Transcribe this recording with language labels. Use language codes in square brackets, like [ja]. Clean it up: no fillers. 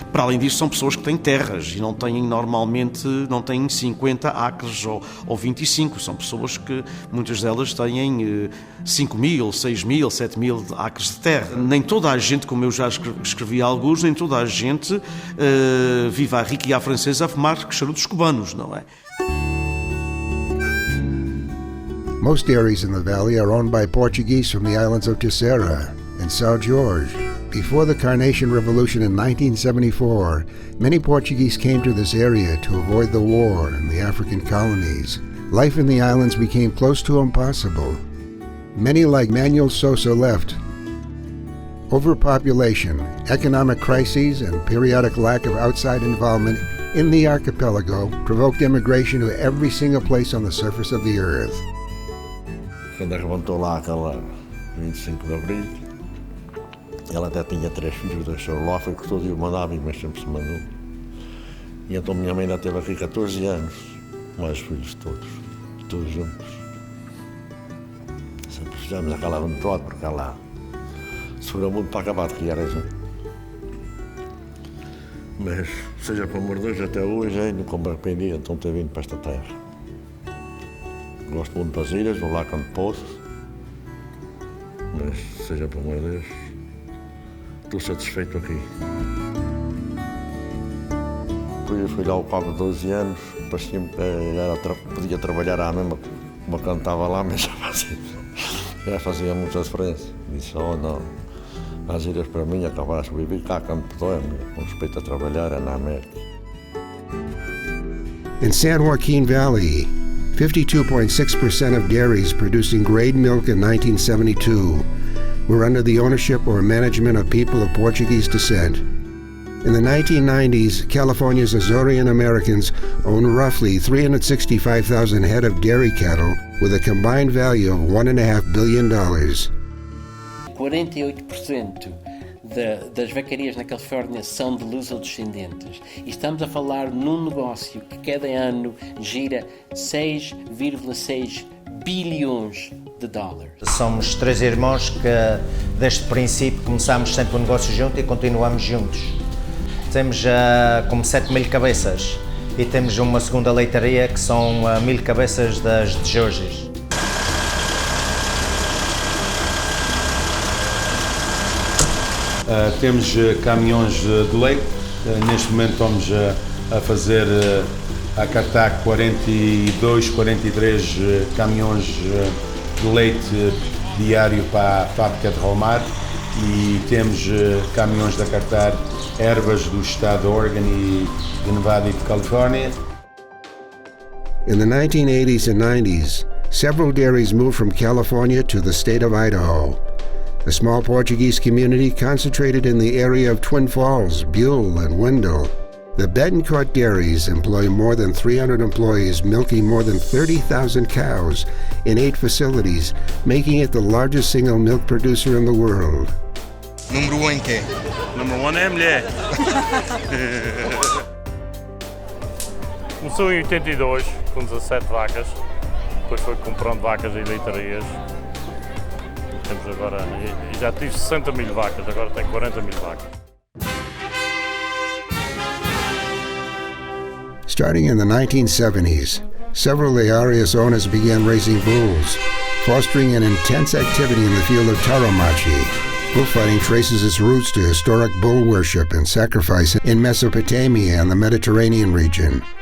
[pt] Para além disso, são pessoas que têm terras e normalmente não têm 50 acres ou 25. São pessoas que, muitas delas, têm 5 mil, 6 mil, 7 mil acres de terra. Nem toda a gente, como eu já escrevi alguns, nem toda a gente vive à rica e à francesa a fumar charutos cubanos, não é? [en] Most dairies in the valley are owned by Portuguese from the islands of Terceira and São Jorge. Before the Carnation Revolution in 1974, many Portuguese came to this area to avoid the war in the African colonies. Life in the islands became close to impossible. Many, like Manuel Sosa, left. Overpopulation, economic crises, and periodic lack of outside involvement in the archipelago provoked immigration to every single place on the surface of the earth. [pt] Quando arrebentou lá aquela 25 de Abril, ela até tinha 3 filhos, deixou lá, foi que todo dia mandava, mas sempre se mandou. E então minha mãe ainda teve aqui 14 anos, mais filhos todos juntos. Sempre fizemos aquela aventura, porque ela sofreu muito para acabar de criar a gente. Mas, seja por amor de Deus, até hoje nunca me arrependi então ter vindo para esta terra. Gosto muito das ilhas, vou lá quando posso, mas, seja por amor de Deus, estou satisfeito aqui. Fui lá ao cabo de 12 anos, parecia-me que podia trabalhar à mesma como quando estava lá, mas já fazia muita diferença. Disse, não, as ilhas para mim acabaram de viver cá quando puder, com respeito a trabalhar na América. [en] In San Joaquin Valley, 52.6% of dairies producing grade milk in 1972 were under the ownership or management of people of Portuguese descent. In the 1990s, California's Azorean Americans own roughly 365,000 head of dairy cattle with a combined value of $1.5 billion. [pt] 48% das vacarias na Califórnia são de luso-descendentes. E estamos a falar num negócio que cada ano gira 6,6 bilhões de dólares. Somos 3 irmãos que desde o princípio começámos sempre o negócio junto e continuamos juntos. Temos como 7 mil cabeças e temos uma segunda leitaria que são 1000 cabeças das de Jorge. Temos caminhões de leite, neste momento estamos a fazer, a cartar 42, 43 caminhões de leite diário para a fábrica de Romar e temos caminhões de cartar ervas do estado de Oregon e de Nevada e de Califórnia. [en] In the 1980s and 90s, several dairies moved from California to the state of Idaho. A small Portuguese community concentrated in the area of Twin Falls, Buell, and Wendell. The Betancourt dairies employ more than 300 employees milking more than 30,000 cows in 8 facilities, making it the largest single milk producer in the world. [pt] Número 1 em quê? Número 1 é a mulher. Começou em 82, com 17 vacas, depois foi comprando vacas e leitarias. temos agora, já tive 60 mil vacas, agora tenho 40 mil vacas. [en] Starting in the 1970s, several Arias owners began raising bulls, fostering an intense activity in the field of tauromachi. Bullfighting traces its roots to historic bull worship and sacrifice in Mesopotamia and the Mediterranean region.